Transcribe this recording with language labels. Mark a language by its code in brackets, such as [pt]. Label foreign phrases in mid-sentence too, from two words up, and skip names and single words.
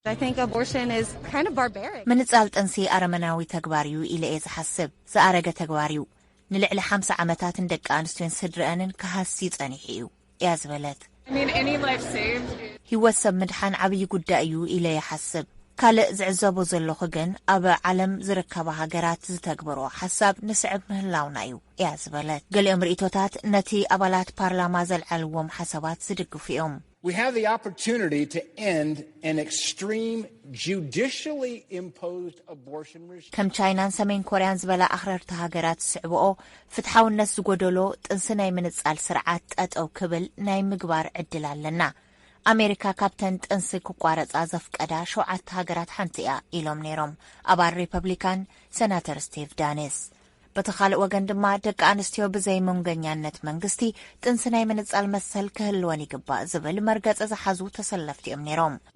[ti] ምንጻል ጥንሲ ኣረመናዊ ተግባር እዩ ኢለ እየ ዝሓስብ። ዝኣረገ ተግባር እዩ። ንልዕሊ 50 ዓመታት ደቂ ኣንስትዮን ስድረአንን ክሃሲ ጸኒሑ እዩ እያ ዝበለት። ህይወት ሰብ ምድሓን ዓብዪ ጉዳይ እዩ ኢለ ይሓስብ። ካልእ ዝዕዘቦ ዘለኹ ግን ኣብ ዓለም ዝርከባ ሃገራት ዝተግበሮ ሓሳብ ንስዕብ ምህላውና እዩ እያ ዝበለት። ገሊኦም ርእቶታት ነቲ ኣባላት ፓርላማ ዘልዓልዎም ሓሳባት ዝድግፉ እዮም። [en] We have the opportunity to end an extreme judicially imposed abortion regime. [ti] ከም ቻይናን ሰሜን ኮርያን ዝበላ ኣኽረርቲ ሃገራት ዝስዕብኦ ፍትሓውነት ዝጎደሎ ጥንሲ ናይ ምንጻል ስርዓት ጠጠው ክብል ናይ ምግባር ዕድል ኣለና። ኣሜሪካ ካብተን ጥንሲ ክቋረጻ ዘፍቀዳ 7 ሃገራት ሓንቲ እያ ኢሎም ነይሮም ኣባል ሪፐብሊካን ሰናተር ስቲቭ ዳኒስ። በቲ ካልእ ወገን ድማ ደቂ ኣንስትዮ ብዘይ መንገኛነት መንግስቲ ጥንሲ ናይ ምንጻል መሰል ክህልወን ይግባእ ዝብል መርገጽ ዝሓዙ ተሰለፍቲ እዮም ነይሮም።